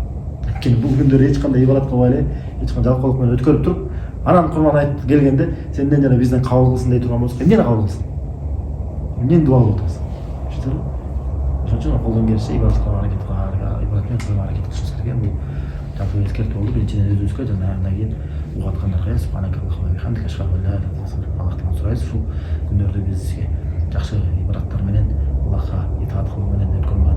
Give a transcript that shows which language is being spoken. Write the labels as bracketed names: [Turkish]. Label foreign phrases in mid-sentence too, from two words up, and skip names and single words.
[Kyrgyz] Анткени бул күндөрү эч кандай ибадат кылбай эле, эч кандай жалкоолук менен өткөрүп туруп, анан курман айт келгенде сенден жана бизден кабыл кылсын дей турган болсок, эмнени кабыл кылсын? Эмнени дуа кылып атабыз? Түшүндүрбү? Ошон үчүн колдон келишинче ибадат кылып аракет кылышыбыз керек. Бул жалпы эскертүү болду. Биринчиден өзүбүзгө жана андан кийин угаткандарга [Arabic] سبحانك اللهم وبحمدك أشهد أن لا إله إلا أنت [Kyrgyz] Аллахтан сурайбыз. Ушул күндөрдү бизге жакшы ибадаттар менен Аллахка итаат кылуу менен өткөрүп